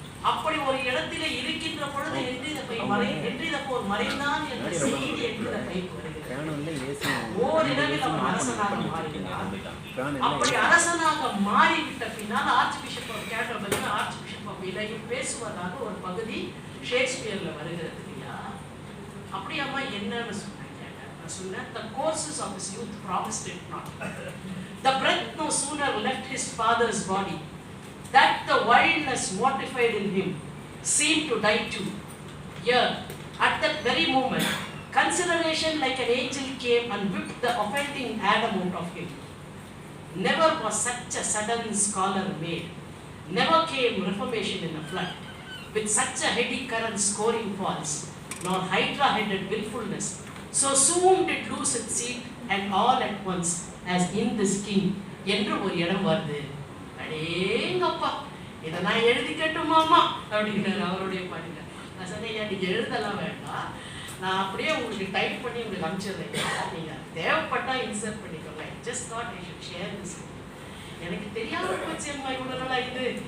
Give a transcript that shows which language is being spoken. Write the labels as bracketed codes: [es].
[ta] அப்படி ஒரு இடத்திலே இருக்கின்ற பொழுது ஹென்றி தி ஃபோர் மறைந்தான் என்ற செய்தி ஹென்றி தி ஃபைவ்க்கு வருகிறது. ஓரிரவில் அவன் அரசனாக மாறினான். அப்படி அரசனாக மாறிவிட்ட பின்னால் arch bishop of கேட்டர்பரியில் arch bishop of இலையில் பேசுவதாக ஒரு பகுதி ஷேக்ஸ்பியர்ல வருகிறது இல்லையா? அப்படியாம்மா என்னன்னு சொன்னேன். நான் சொன்னேன், [en] the courses of his youth promised it not. The breath no sooner left his father's body that the wildness mortified in him seemed to die too. Here, at that very moment, consideration like an angel came and whipped the offending Adam out of him. Never was such a sudden scholar made. Never came reformation in a flood, with such a heady current scoring falls, nor hydra-headed willfulness. So soon did lose its seat, and all at once, as in this king. [ta] என்று ஒரு இடம் வருது. அடேங்கப்பா, இதை நான் எழுதிக்கட்டுமாமா அப்படின்னாரு அவருடைய பாடினார். நான் சொன்னேன், நீங்கள் எழுதலாம் வேண்டாம், நான் அப்படியே உங்களுக்கு டைப் பண்ணி உங்களுக்கு அனுப்பிச்சிடுறேன், நீங்கள் தேவைப்பட்டால் இன்சர்ட் பண்ணிக்கோங்க. [en] Just thought I should share this. [ta] எனக்கு தெரியாத போச்சு அம்மா இவ்வளோ நாளா இது.